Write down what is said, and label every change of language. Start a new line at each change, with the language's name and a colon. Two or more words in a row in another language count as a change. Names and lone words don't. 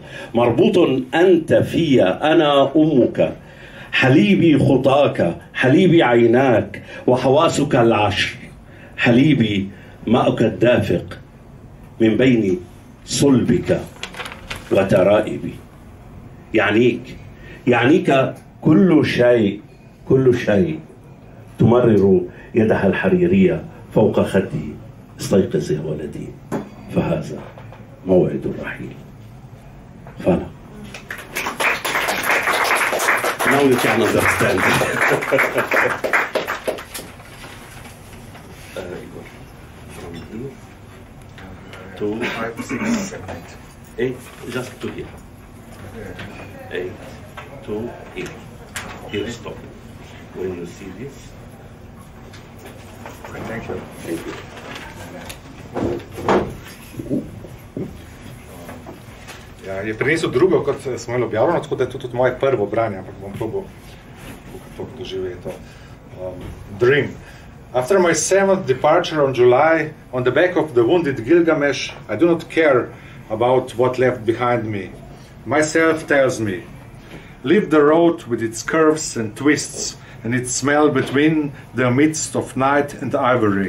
Arabic: مربوط أنت في أنا أمك، حليبي خطاك، حليبي عيناك وحواسك العشر، حليبي ماءك الدافق من بين صلبك وترائبي. يعنيك كل شيء. تمرر يدها الحريرية فوق خدي. استيقظ يا ولدي، فهذا موعد الرحيل.
English: فلا Now you can understand. From here to 5, 6, 7, 8, just to here. 8 to here. Here stop. When you see this. Thank you. Thank you.
Slovenian: Ja, je prinesel drugo, kot smo imeli objavljeno, tako da je to tudi moje prvo branje, ampak bom probal to doživeti.
English: Dream. After my 7th departure on July, on the back of the wounded Gilgamesh, I do not care about what left behind me. Myself tells me, leave the road with its curves and twists and its smell between the midst of night and ivory.